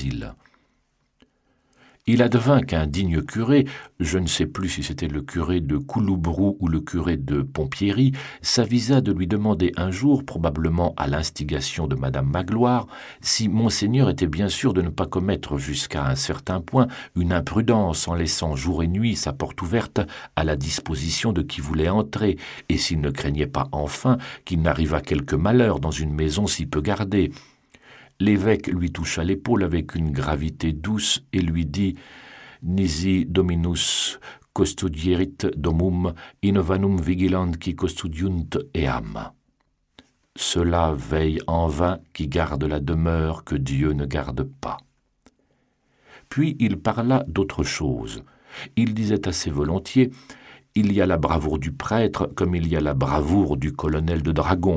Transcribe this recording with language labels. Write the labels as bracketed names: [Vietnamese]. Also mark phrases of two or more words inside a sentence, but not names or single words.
[French] » Il advint qu'un digne curé, je ne sais plus si c'était le curé de Couloubrou ou le curé de Pompierry, s'avisa de lui demander un jour, probablement à l'instigation de madame Magloire, si monseigneur était bien sûr de ne pas commettre jusqu'à un certain point une imprudence en laissant jour et nuit sa porte ouverte à la disposition de qui voulait entrer, et s'il ne craignait pas enfin qu'il n'arrivât quelque malheur dans une maison si peu gardée. L'évêque lui toucha l'épaule avec une gravité douce et lui dit « [Latin] Nisi dominus custodierit domum in vanum vigilanti custodiunt eam [French] » Cela veille en vain qui garde la demeure que Dieu ne garde pas. Puis il parla d'autre chose. Il disait assez volontiers « Il y a la bravoure du prêtre comme il y a la bravoure du colonel de dragons.